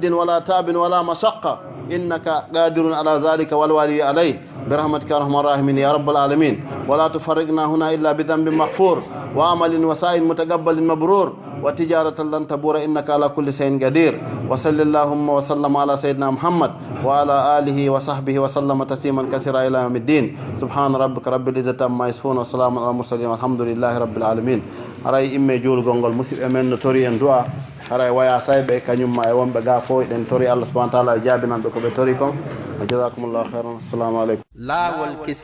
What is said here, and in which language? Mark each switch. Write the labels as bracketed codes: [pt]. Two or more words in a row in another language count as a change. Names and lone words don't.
[ar] ولا تعب ولا مشقة إنك قادر على ذلك والوالي عليه برحمتك يا ارحم الراحمين يا رب العالمين ولا تفرقنا هنا الا بذنب مغفور وعمل وسائل متقبل مبرور وتجارة لن تبور انك على كل شيء قدير وصل اللهم وسلم على سيدنا محمد وعلى اله وصحبه وسلم تسليما كثيرا الى يوم الدين سبحان ربك رب العزة عما يصفون وسلام على المرسلين والحمد لله رب العالمين [ff] aray imme juul gongol musidɓe men no tori en du'a aray waya sayɓe kañumma e wonɓe ga fo ɗen tori Allah [ar] سبحانه وتعالى [ff] e jaabinanɓe ko ɓe tori kon [ar] جزاكم الله خيرا السلام عليكم